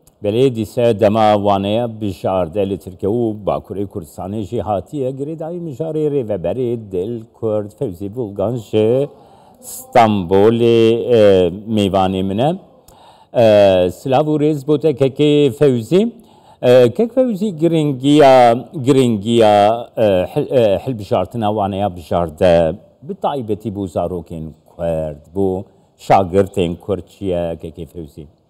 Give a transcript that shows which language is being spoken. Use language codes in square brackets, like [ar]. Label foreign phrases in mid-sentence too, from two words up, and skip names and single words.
[ku] بلێدی سە دەما وانەیە بژاردە لە ترکە و باکوڕی کوردستانی هاتیە گرێداوی مژاری ڕێڤەبەری دل کورد فەوزی بولگان ji ستامبولê mêvanê min e silav û rêz bû te kekê Fewzî kek Fewzî giringiya hilbijartina waneya bijarde bi taybetî bû zarokên Kurd bû şagirtên Kurd çi ye kekê Fewzî